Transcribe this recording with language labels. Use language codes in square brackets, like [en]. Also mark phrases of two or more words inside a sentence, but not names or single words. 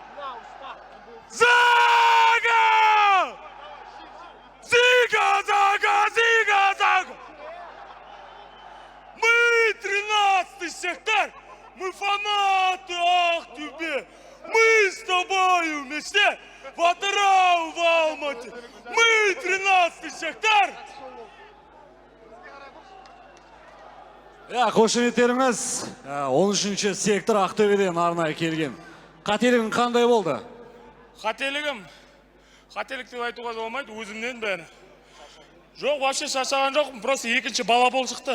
[ru] Zaga! Ziga, Zaga, Ziga, Zaga! Мы 13-й сектор, мы фанаты Ахтубе, мы с тобой вместе в Атырау, в Алмате. Мы 13-й сектор! [kk] Қошеметтеріңіз 13-ші сектор Ақтөбеден арнайы келген. Қателігің қандай болды? Қателік деп айтуға болмайды, өзімнен бәрі. Жоқ, вообще шаршаған жоқпын, просто екінші бала бол шықты.